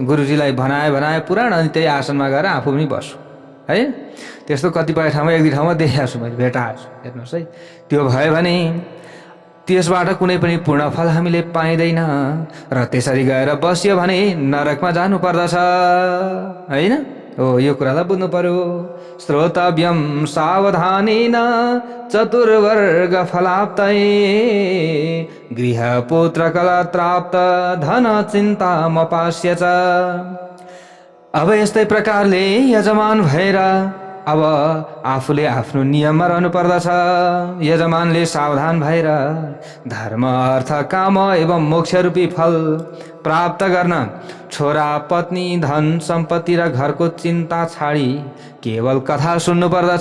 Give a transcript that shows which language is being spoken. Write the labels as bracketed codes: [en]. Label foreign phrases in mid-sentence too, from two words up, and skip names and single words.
[ne] गुरुजीलाई भनाए पुराण अनि त्यही आसनमा गएर आफू पनि बस्छु है। त्यस्तो कतिपय ठाउँमा एक दुई ठाउँमा देखिया छु, मैले भेटाएको छु। हेर्नुहोस् है, त्यो भयो भने त्यसबाट कुनै पनि पूर्ण फल हामीले पाइँदैन र त्यसरी गएर बस्यो भने नरकमा जानु पर्दछ होइन। हो, यो कुरालाई बुझ्नु पर्यो। [sa] श्रोतव्यम सावधानेन चतुर्वर्ग फलाप्तये गृह पुत्र कलत्राप्त धन चिन्ता मपास्य च। [ne] अब यस्तै प्रकारले यजमान भएर अब आफूले आफ्नो नियममा रहनु पर्दछ। यजमानले सावधान भएर धर्म अर्थ काम एवं मोक्ष रूपी फल प्राप्त गर्न छोरा पत्नी धन सम्पत्ति र घरको चिन्ता छाडी केवल कथा सुन्नु पर्दछ।